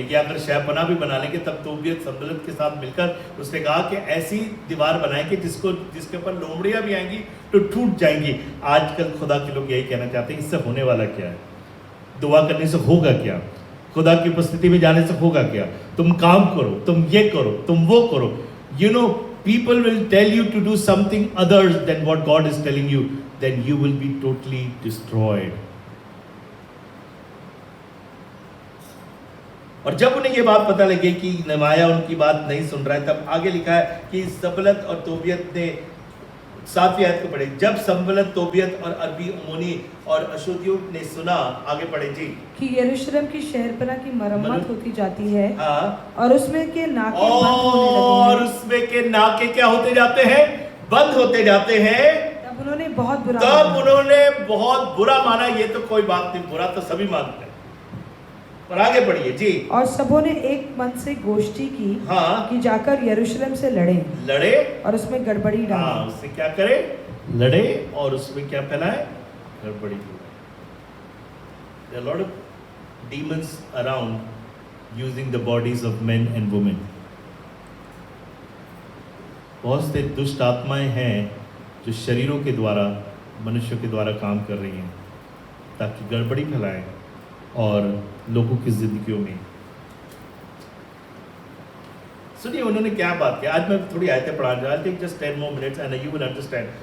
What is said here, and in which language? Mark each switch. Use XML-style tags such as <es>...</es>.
<hi>ये अगर शहपना भी बना लेंगे तब तोबियत संबलत के साथ मिलकर उसने कहा कि ऐसी दीवार बनाए कि जिसके ऊपर लोमड़ियां भी आएंगी तो टूट जाएंगी। आजकल खुदा के लोग यही कहना चाहते हैं, इससे होने वाला क्या है? दुआ करने से होगा क्या? खुदा की उपस्थिति में जाने से होगा क्या? तुम काम करो, तुम ये करो, तुम वो करो।</hi> <en>You know, people will tell you to do something other than what God is telling you, then you will be totally destroyed.</en> <hi>और जब उन्हें ये बात पता लगी कि नमाया उनकी बात नहीं सुन रहा है, तब आगे लिखा है कि संबलत और तोबियत ने 7वीं आयत को पढ़े। जब संबलत, तोबियत और अरबी, अमोनी और अशूदियों ने सुना, आगे पढ़े जी, कि यरूशलेम की शहरपनाह की मरम्मत होती जाती है, हाँ, और उसमें के नाके बंद होने और लगे हैं, उसमें के नाके क्या होते जाते हैं? बंद होते जाते हैं। तब उन्होंने बहुत बुरा तब माना। उन्होंने बहुत बुरा माना। ये तो कोई बात नहीं, बुरा तो सभी मानते हैं। और आगे बढ़िए जी। और सबों ने एक मन से गोष्ठी की हाँ, कि जाकर यरूशलेम से लड़े और उसमें गड़बड़ी हाँ, डालें। उससे क्या करे? लड़े और उसमें क्या फैलाए? गड़बड़ी फैलाए।</hi> <en>There are a lot of demons around using the bodies of men and women.</en> <hi>बहुत से दुष्ट आत्माएं हैं जो शरीरों के द्वारा, मनुष्यों के द्वारा काम कर रही हैं ताकि गड़बड़ी फैलाएं और लोगों की जिंदगियों में। सुनिए उन्होंने क्या बात किया। आज मैं थोड़ी आयतें पढ़ा रहा हूँ,</hi> <en>Just 10 more minutes and you will understand।</en>